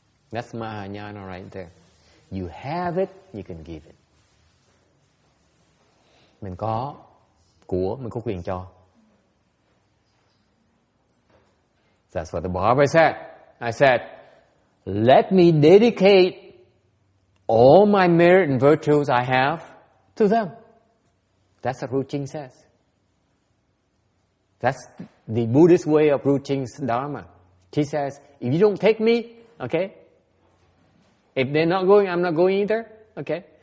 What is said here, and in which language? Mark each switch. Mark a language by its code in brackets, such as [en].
[en] That's Mahayana right there. You have it, you can give it. [vi] Mình có của, mình có quyền cho. [en] That's what the Baba said. I said, let me dedicate all my merit and virtues I have to them. That's what Ru-Ching says. That's the Buddhist way of Ru-Ching's Dharma. She says, if you don't take me, okay, if they're not going, I'm not going either, okay.